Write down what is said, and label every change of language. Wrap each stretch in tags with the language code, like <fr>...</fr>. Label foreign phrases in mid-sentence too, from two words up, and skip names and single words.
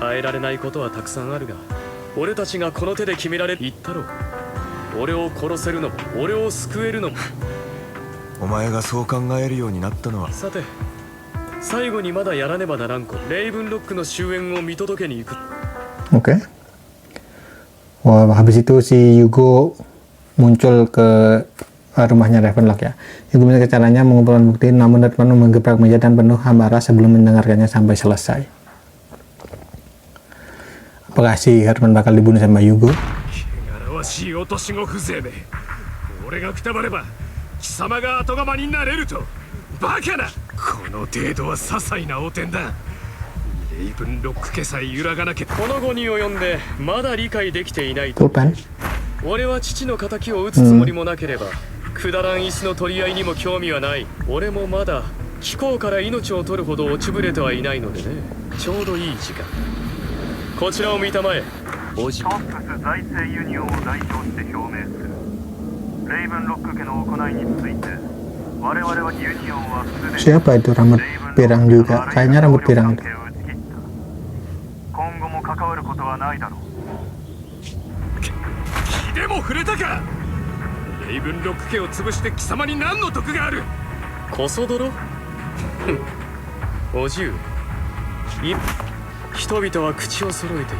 <ja>変えられないことはたくさんあるが俺たちがこの手で決められる。言ったろう。俺を殺せるのも俺を救えるのも。お前がそう考えるようになったのは。さて最後にまだやらねばならんこと。レイブンロックの終焉を見届けに行く。</ja> <id>Oke. Wah, habis itu si Hugo muncul ke rumahnya Ravenlock ya. Hugo minta caranya mengumpulkan bukti, namun Redmond menggebrak meja dan penuh hambara sebelum mendengarkannya sampai selesai. Apakah si Herman bakal dibunuh sama Hugo?</id> <ja>俺がくたばれば貴様が後釜になれると。バカな。この程度は些細な汚点だ。レイブンロック家さえ揺らがなきゃ。この後に及んでまだ理解できていないと。</ja> <id>Tuh kan?</id> <ja>俺は父の仇を討つつもりもなければ、くだらん椅子の取り合いにも興味はない。俺もまだ貴公から命を取るほど落ちぶれてはいないのでね。ちょうどいい時間。こちらを見たまえ。おじ。トップス財政ユニオンを代表して表明する。レイブンロック家の行いについて我々はユニオンはすでに</ja> <id>Siapa itu rambut pirang juga? Kayaknya rambut pirang itu.</id> <ja>今後も関わることはないだろう。気でも触れたか。レイブンロック家を潰して貴様に何の得がある。こそ泥おじゅう、人々は口を揃えている。</ja>